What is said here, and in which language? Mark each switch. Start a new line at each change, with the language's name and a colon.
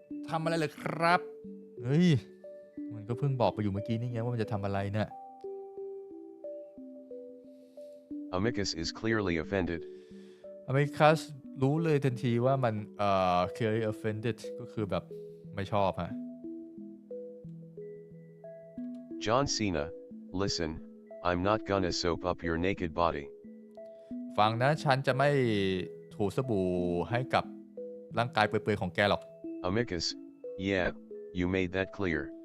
Thai: ทำอะไรเลยครับเฮ้ยมันก็เพิ่งบอกไปอยู่เมื่อกี้นี่ไงว่ามันจะทำอะไรเนี่ย
English: Amicus is clearly offended.
Thai: Amicus รู้เลยทันทีว่ามัน
English: clearly offended
Thai: ก็คือแบบไม่ชอบฮะ
English: John Cena, listen, I'm not gonna soap up your naked body.
Thai: ฟังนะฉันจะไม่ถูสบู่ให้กับร่างกายเปื่อยๆของแกหรอก
English: Amicus, yeah, you made that clear.